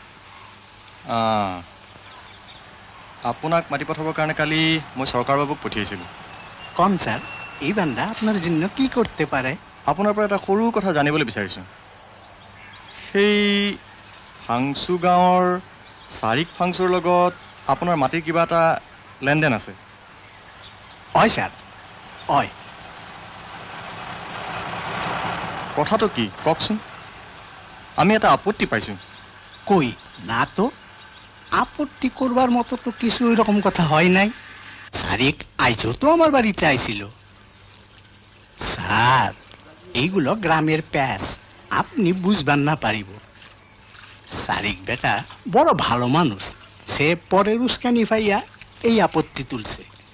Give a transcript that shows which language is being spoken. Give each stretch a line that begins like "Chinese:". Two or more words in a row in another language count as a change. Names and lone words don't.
Assamese: আপোনাক মাতি পঠাবৰ কাৰণে কালি মই চৰকাৰবাবুক পঠিয়াইছিলোঁ
Bangla: কম স্যার এই বান্দা আপনার জন্য কি করতে পারে
Assamese: আপোনাৰ পৰা এটা সৰু কথা জানিবলৈ বিচাৰিছোঁ সেই ফাংচু গাঁৱৰ চাৰিক ফাংচুৰ লগত আপোনাৰ মাটিৰ কিবা এটা লেনদেন আছে হয় স্যার হয় কথাটো কি কওকচোন আমি এটা আপত্তি পাইছোঁ
Bangla: কই না তো আপত্তি করবার মতো তো কিছু এরকম কথা হয় নাই সারিক আইজো তো আমার বাড়িতে আইছিল স্যার এইগুলো গ্রামের প্যাস আপনি বুঝবার না পারিব সারিক বেটা বড় ভালো মানুষ সে পরের উস্কানি পাইয়া এই আপত্তি তুলছে